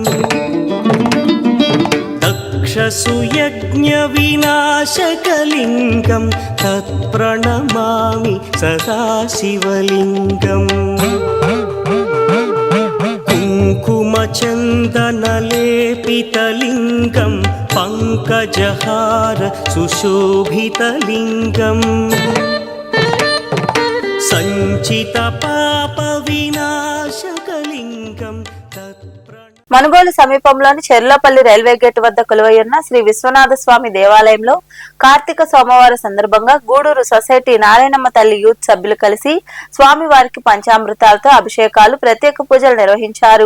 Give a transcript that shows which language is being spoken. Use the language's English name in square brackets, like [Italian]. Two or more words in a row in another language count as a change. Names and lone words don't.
[Sanskrit] दक्षसुयज्ञविनाशकलिङ्गं तत्प्रणमामि सदा शिवलिङ्गम् कुङ्कुमचन्दनलेपितलिङ्गं पङ्कजहार सुशोभितलिङ्गम् सञ्चितपापविनाशकलिङ्गं [Telugu] మనుగోలు సమీపంలోని చెర్లోపల్లి [English] railway gate [Telugu] వద్ద కొలువైయున్న శ్రీ విశ్వనాథ స్వామి దేవాలయంలో కార్తీక సోమవారం సందర్భంగా గూడూరు సొసైటీ నారాయణమ్మ తల్లి యూత్ సభ్యులు కలిసి స్వామివారికి పంచామృతాలతో అభిషేకాలు ప్రత్యేక పూజలు నిర్వహించారు.